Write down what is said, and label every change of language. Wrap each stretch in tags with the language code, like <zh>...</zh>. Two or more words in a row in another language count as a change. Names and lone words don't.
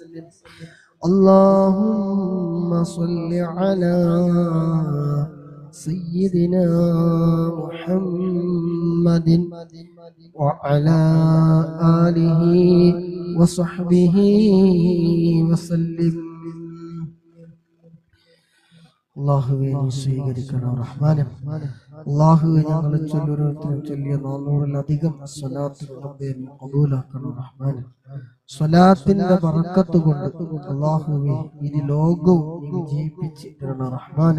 <ar>اللهم صل على سيدنا محمد وعلى آله وصحبه وسلم</ar> <ml>അല്ലാഹുവേ നീ സ്വീകരിക്കണം റഹ്മാനെ. അല്ലാഹുവേ ഞങ്ങളെ ചൊല്ലോരോരുത്തരും ചൊല്ലിയ 400-ലധികം സ്വലാത്ത് റബ്ബേ നീ ഖബൂലാക്കണം റഹ്മാനെ. സ്വലാത്തിന്റെ ബറക്കത്ത് കൊണ്ട് അല്ലാഹുവേ ഈ ലോകവും നീ വിജയിപ്പിച്ച് തരണം റഹ്മാനെ.</ml>